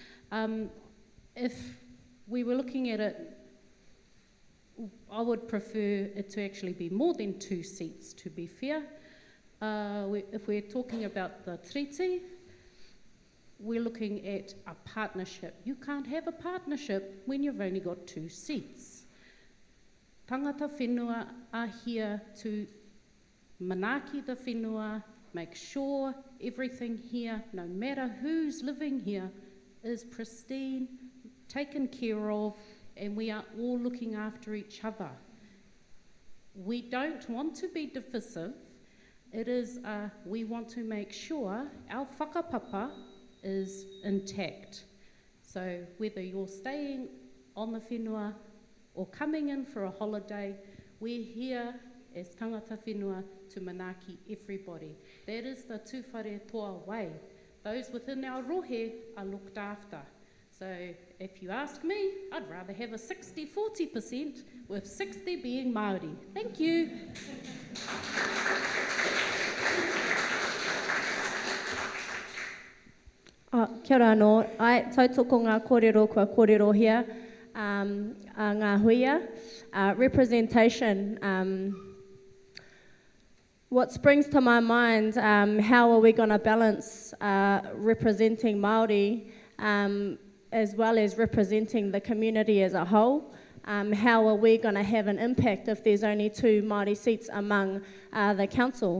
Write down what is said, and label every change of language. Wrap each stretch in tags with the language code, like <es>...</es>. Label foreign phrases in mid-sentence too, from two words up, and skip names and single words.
<en>If we were looking at it, I would prefer it to actually be more than 2 seats, to be fair. If we're talking about the treaty, we're looking at a partnership. You can't have a partnership when you've only got 2 seats.</en> <mi>Tangata whenua</mi> <en>are here to manaki the whenua, make sure everything here, no matter who's living here, is pristine, taken care of, and we are all looking after each other. We don't want to be divisive. It is, we want to make sure our whakapapa is intact. So whether you're staying on the whenua or coming in for a holiday, we're here as</en> <mi>tangata whenua</mi> <en>to manaki everybody. That is the tūwhare toa way. Those within our rohe are looked after. So if you ask me, I'd rather have a 60-40%, with 60 being Māori. Thank you.</en> <mi>Kia ora anō, ai tautoko ngā kōrero kua kōrero here, ngā huia.</mi> <en>Representation, what springs to my mind, how are we going to balance representing Māori as well as representing the community as a whole? How are we going to have an impact if there's only 2 Māori seats among the council?</en>